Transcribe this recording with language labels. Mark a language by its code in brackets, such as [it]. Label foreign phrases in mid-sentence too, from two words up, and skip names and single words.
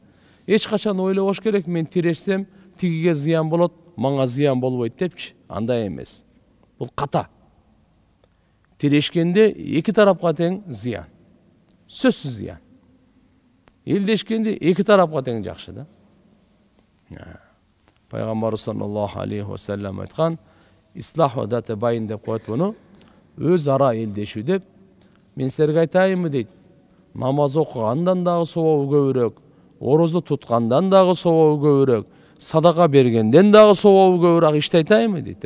[ky] Эч качан ойлобош керек, мен тирешсем тигиге зыян болот, мага зыян болбойт депчи. Андай эмес. Бул ката. Тирешкенде эки тарапка тең зыян. Сөзсүз зыян. Элдешкенде эки тарапка тең жакшы да. Пайгамбарыбыз [ar] صلى الله عليه وسلم [ky] айткан, [ar] إصلاح ذات البين [ky] деп коет буну. Өз ара элдешүү деп. Мен силерге айтайынбы дейт. Намаз окугандан дагы сообу көбүрөөк, орозу туткандан дагы сообу көбүрөөк, садака бергенден дагы сообу көбүрөөк ишти айтайынбы дейт.